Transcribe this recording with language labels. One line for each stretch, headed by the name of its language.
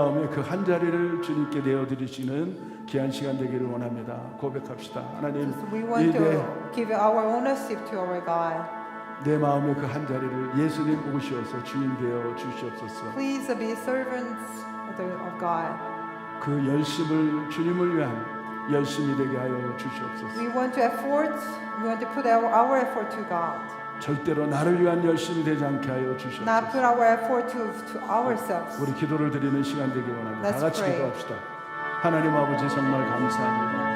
Korean: 그 한 자리를 주님께 내어드리시는 귀한 시간 되기를 원합니다. 고백합시다. 하나님,
English: So we want to give our ownership to our God.
Korean: 내 마음의 그 한 자리를 예수님 오셔서 주인 되어 주시옵소서.
English: Please be servants of God.
Korean: 그 열심을 주님을 위한 열심이 되게 하여 주시옵소서.
English: We want to put our effort to God.
Korean: 절대로 나를 위한 열심이 되지 않게 하여
English: Not
Korean: 주시옵소서.
English: put our effort to ourselves.
Korean: 우리 기도를 드리는 시간 되기 원합니다.
English: Let's
Korean: 다 같이
English: pray.
Korean: 기도합시다. 하나님 아버지 정말 감사합니다.